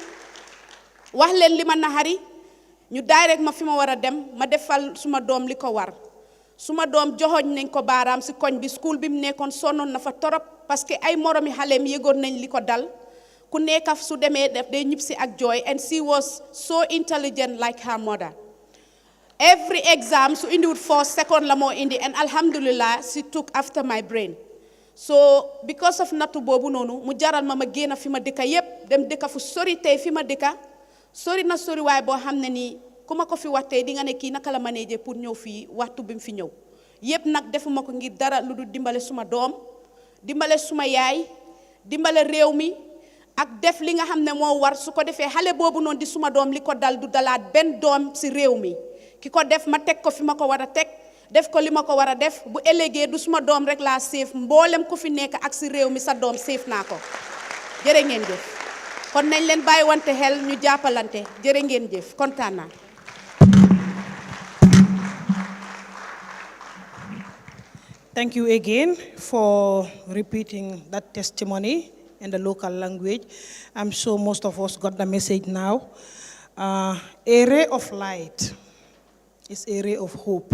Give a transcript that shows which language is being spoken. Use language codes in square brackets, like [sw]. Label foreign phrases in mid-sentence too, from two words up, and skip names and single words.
[wo] wax leen li ma naxari ñu direct ma fi ma war a dem ma defal suma doom li ko war suma doom joxoñ nañ ko baaraam si koñ bi school bi mu nekkoon sonnoon na fa torop [fr] parce que [wo] ay moromi xaleem yëgoon nañ li ko dal ku nekk su demee def day ñib si ak jooy and [en] she was so intelligent like her mother every exam [wo] su indiwut 4 seconds la moo indi [en] and alhamdulillah she took after my brain so because of [wo] nattu boobu noonu mu jaral ma génn fi ma dëkka yépp dem dëkka fu sori tey fi ma dëkka sori na sori waaye boo xam ne nii ku ma ko fi wax tey di nga ne kii naka la manage pour ñëw fii waxtu bi mu fi ñëw yépp nag defuma ko ngir dara lu dul dimbale suma doom dimbale suma yaay dimbale réew mi ak def li nga xam ne moo war su ko defee xale boobu noonu di suma doom li ko dal du dalaat benn doom si réew mi ki ko def ma teg ko fi ma ko war a teg def ko li ma ko war a def bu ëllëgee du suma doom rek laa séef mboolem ku fi nekk ak si réew mi sa doom séef naa ko jërë ngeen jëf kon nañ leen bàyyi wante xel ñu jàppalante jërë ngeen jëf kontaan naa. [en] Thank you again for repeating that testimony in the local language. I'm sure most of us got the message now. A ray of light is a ray of hope.